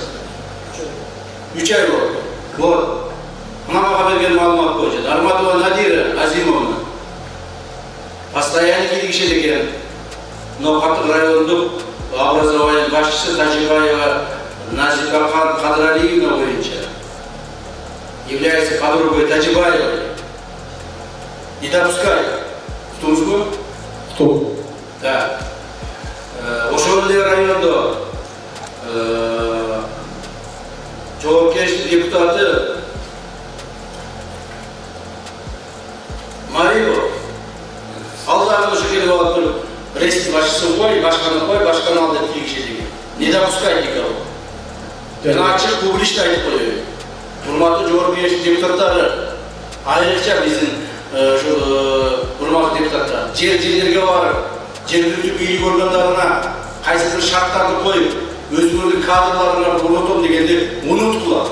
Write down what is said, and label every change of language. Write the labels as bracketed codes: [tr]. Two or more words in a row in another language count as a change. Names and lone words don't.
[ky] 3 ай болду. Вот. Мына мага берген маалымат боюнча Нарматова Надира Азимовна постоянно кийлигишет экен. Новгород райондук образование башчысы Тажибаева Назика Кадралиевна боюнча [ru] является подругой Тажибаевой. Не допускай. Кто? Кто? Да. [ky] Ошол районда Жогорку Кеңештин депутаты Марибов алдагы ушу келип алып туруп ресми башчысын кой, башканы ал деп кийлигишет экен. [ru] Не допускай никого. [ky] Мен ачык публично айтып коеюн. Урматтуу Жогорку Кеңештин депутаттары, айрыкча биздин урматтуу депутаттар, жерлерге барып, жергиликтүү бийлик органдарына кайсы бир шарттарды коюп, өзүңөрдүн кадрларына уротом дегенди унуткула.